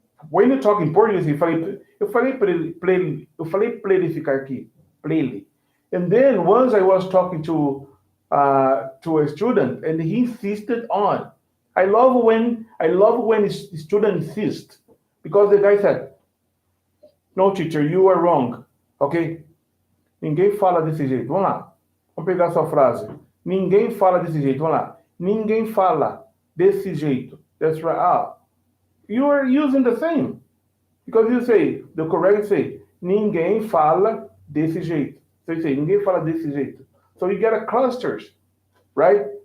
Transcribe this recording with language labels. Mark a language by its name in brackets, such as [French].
[English] When you talk in Portuguese, [Portuguese] eu falei para ele ficar aqui. Para ele. [English] And then once I was talking to a student, and he insisted on. I love when a student insists, because the guy said, "No, teacher, you are wrong." Ok? [Portuguese] Ninguém fala desse jeito. Vamos lá. Vamos pegar sua frase. Ninguém fala desse jeito. Vamos lá. Ninguém fala desse jeito. [English] That's right. You are using the same. Because you say, the correct say, [Portuguese] ninguém fala desse jeito. [English] So you say, [Portuguese] ninguém fala desse jeito. [English] So you get a clusters, right?